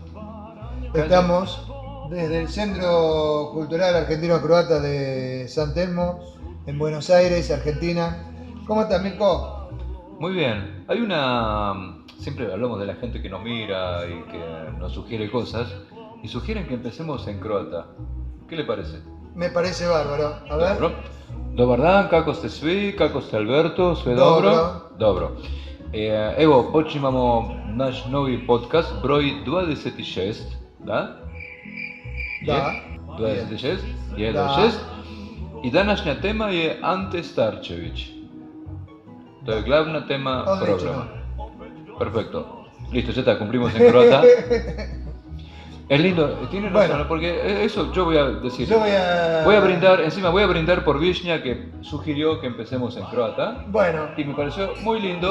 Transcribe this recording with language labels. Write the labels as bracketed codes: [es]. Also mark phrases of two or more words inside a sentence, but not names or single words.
[es] Estamos desde el Centro Cultural Argentino-Croata de San Telmo, en Buenos Aires, Argentina. ¿Cómo estás, Mirko? Muy bien. Siempre hablamos de la gente que nos mira y que nos sugiere cosas, y sugieren que empecemos en croata. ¿Qué le parece? Me parece bárbaro. A ver. [hr] Dobar dan, kako ste svi, kako ste Alberto, sve dobro? Dobro. Evo, počimamo naš novi podcast, broj 26, da? Da. 26? 26. I današnja tema je Ante Starčević. To je glavna tema programa. Perfecto. [es] Listo, ya está, cumplimos en croata. Es lindo, tiene razón, bueno, porque eso yo voy a decir. Voy a brindar por Višnja, que sugirió que empecemos en croata. Bueno. Y me pareció muy lindo.